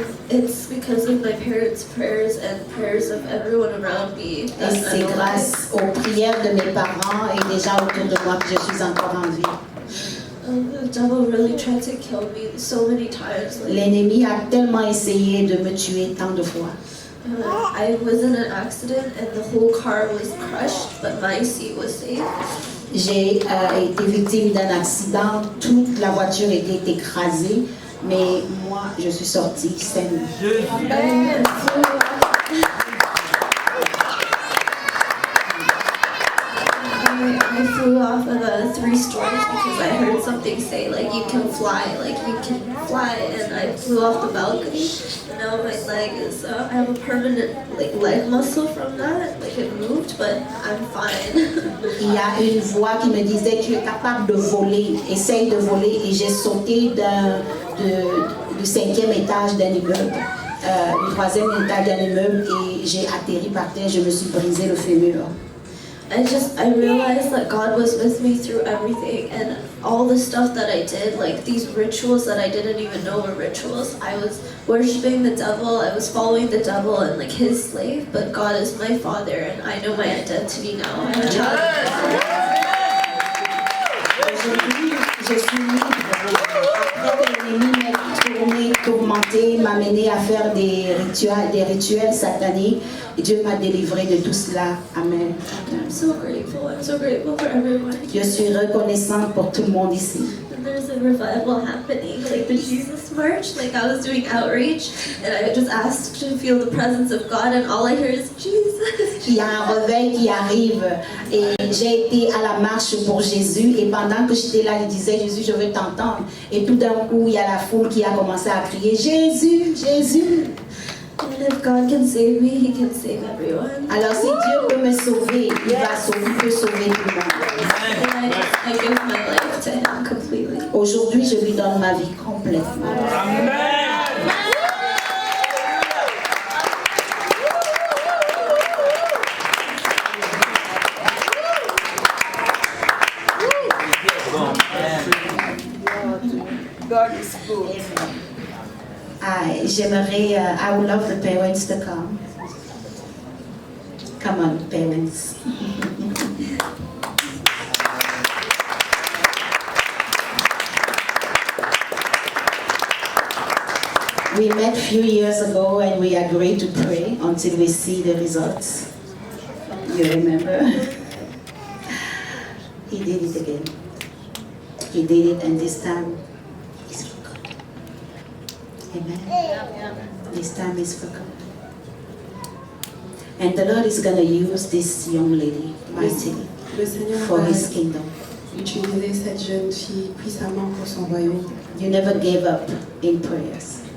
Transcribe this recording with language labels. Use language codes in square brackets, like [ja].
[en] It's because of my parents' prayers and prayers of everyone around me. [fr] Et c'est grâce aux prières de mes parents et des gens autour de moi que je suis encore en vie. [en] The devil really tried to kill me so many times. [fr] L'ennemi a tellement essayé de me tuer tant de fois. [en] I was in an accident and the whole car was crushed, but my seat was safe. [fr] J'ai été victime d'un accident, toute la voiture était écrasée, mais moi je suis sortie saine. [en] Amen. I flew off of 3 stories because I heard something say like you can fly, and I flew off the balcony. And now my leg is, I have a permanent like leg muscle from that, like it moved, but I'm fine. [fr] Il y a une voix qui me disait tu es capable de voler, essaye de voler, et j'ai sauté du 5e étage d'un immeuble, du 3e étage d'un immeuble, et j'ai atterri par terre, je me suis brisé le fémur. [en] I realized that God was with me through everything, and all the stuff that I did, like these rituals that I didn't even know were rituals. I was worshiping the devil, I was following the devil and like his slave, but God is my father and I know my identity now. I'm a child of God. [fr] Aujourd'hui, je suis libre. Après que l'ennemi m'ait tourmenté, m'a mené à faire des rituels sataniques, et Dieu m'a délivré de tout cela. [en] Amen. I'm so grateful. I'm so grateful for everyone. [fr] Je suis reconnaissante pour tout le monde ici. [en] And there's a revival happening, like the Jesus March. Like I was doing outreach, and I just asked to feel the presence of God, and all I heard is Jesus. [fr] Il y a un réveil qui arrive, et j'ai été à la marche pour Jésus, et pendant que j'étais là, je disais Jésus, je veux t'entendre. Et tout d'un coup, il y a la foule qui a commencé à crier Jésus, Jésus. [en] And if God can save me, He can save everyone. [fr] Alors si Dieu peut me sauver, il peut sauver tout le monde. [en] And I give my life to Him completely. [fr] Aujourd'hui, je lui donne ma vie complètement. [en] God is good. [fr] J'aimerais, [en] I would love the parents to come. Come on, parents. We met a few years ago and we agreed to pray until we see the results. You remember? He did it again. He did it, and this time it's for God. Amen. This time is for God. And the Lord is going to use this young lady mightily [fr] Le Seigneur [en] for [fr] va [en] His kingdom. [fr] utiliser cette jeune fille puissamment pour son royaume. [en] You never gave up in prayers.